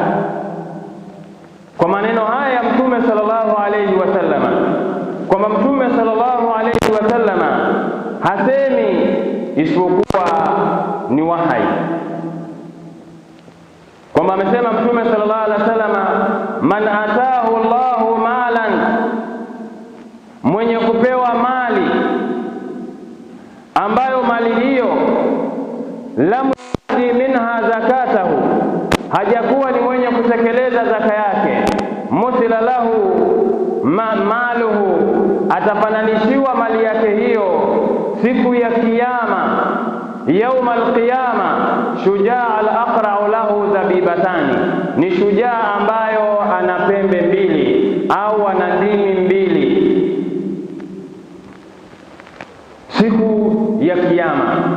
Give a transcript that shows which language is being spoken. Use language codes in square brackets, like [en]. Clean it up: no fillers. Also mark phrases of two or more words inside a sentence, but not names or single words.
[sw] Kwa maneno haya ya Mtume [ar] صلى الله عليه وسلم, [sw] kwamba Mtume [ar] صلى الله عليه وسلم [sw] hasemi isipokuwa ni wahai, kwamba amesema Mtume [ar] صلى الله عليه وسلم, من آتاه الله مالا, [sw] mwenye kupewa mali ambayo mali hiyo [ar] لم يؤت منها زكاته, [sw] hajakuwa ni mwenye kutekeleza zaka yake, [ar] مثل له ماله, [sw] atafananishiwa mali yake hiyo siku ya kiyama, [ar] يوم القيامة شجاع الأقرع له زبيبتان, [sw] ni shujaa ambayo ana pembe mbili au ana ndimi mbili siku ya kiyama.